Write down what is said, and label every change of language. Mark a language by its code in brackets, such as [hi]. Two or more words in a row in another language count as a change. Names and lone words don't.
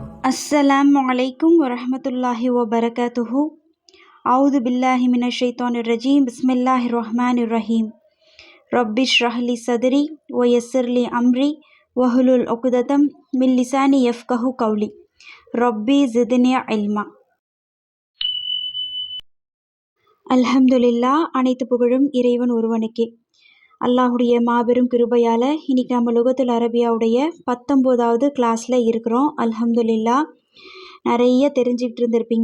[ar] السلام عليكم ورحمة الله وبركاته. أعوذ بالله من الشيطان الرجيم بسم الله الرحمن الرحيم. رب اشرح لي صدري ويسر لي أمري واحلل عقدة من لساني يفقهوا قولي. رب زدني علما. அல்ஹம்துலில்லாஹ். [ta] அனைத்து புகழும் இறைவன் ஒருவனுக்கே. அல்லாஹுடைய மாபெரும் கிருபையால் இன்றைக்கி நம்ம [ar] اللغة العربية [ta] 19வது கிளாஸில் இருக்கிறோம். அல்ஹம்துலில்லாஹ். நிறைய தெரிஞ்சுக்கிட்டு இருந்திருப்பீங்க.